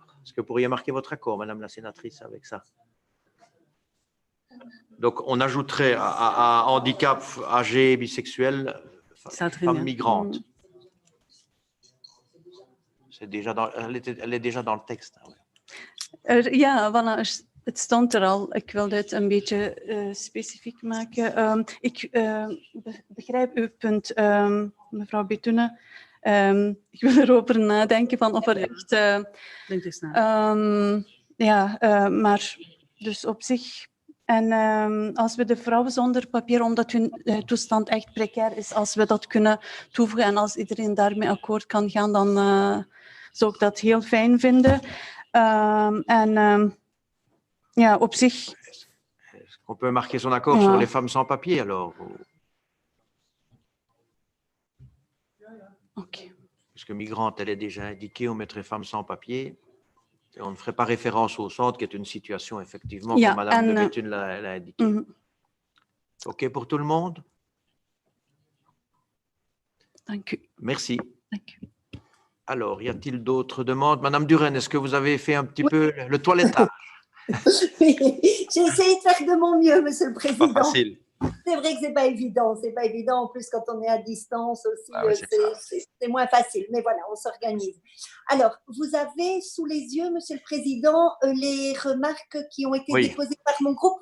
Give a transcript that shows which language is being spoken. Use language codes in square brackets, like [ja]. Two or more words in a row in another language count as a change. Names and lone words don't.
[fr] Est-ce que vous pourriez marquer votre accord, Madame la sénatrice, avec ça? Donc, on ajouterait à handicap âgé, bisexuel, femme migrante. C'est déjà elle est déjà dans le texte. [nl] Ja, voilà, het stond er al. Ik wilde het een beetje specifiek maken. Ik begrijp uw punt, mevrouw Betoene. Ik wil erover nadenken van of er echt... Denk eens na. Maar dus op zich... En als we de vrouwen zonder papier, omdat hun toestand echt precair is, als we dat kunnen toevoegen en als iedereen daarmee akkoord kan gaan, dan zou ik dat heel fijn vinden. Op zich... [fr] On peut marquer son accord sur les femmes sans papier, alors. Okay. Puisque migrante, elle est déjà indiquée, on mettrait femmes sans papier. Et on ne ferait pas référence au centre, qui est une situation, effectivement, comme Madame de Bethune l'a indiqué. OK pour tout le monde? [nl] Dank u. [fr] Merci. [nl] Dank u. [fr] Alors, y a-t-il d'autres demandes? Madame Duren, est-ce que vous avez fait un petit peu le toilettage? Oui, j'ai essayé de faire de mon mieux, Monsieur le Président. Pas facile. C'est vrai que c'est pas évident. C'est pas évident. En plus, quand on est à distance aussi, c'est moins facile. Mais voilà, on s'organise. Alors, vous avez sous les yeux, Monsieur le Président, les remarques qui ont été déposées par mon groupe.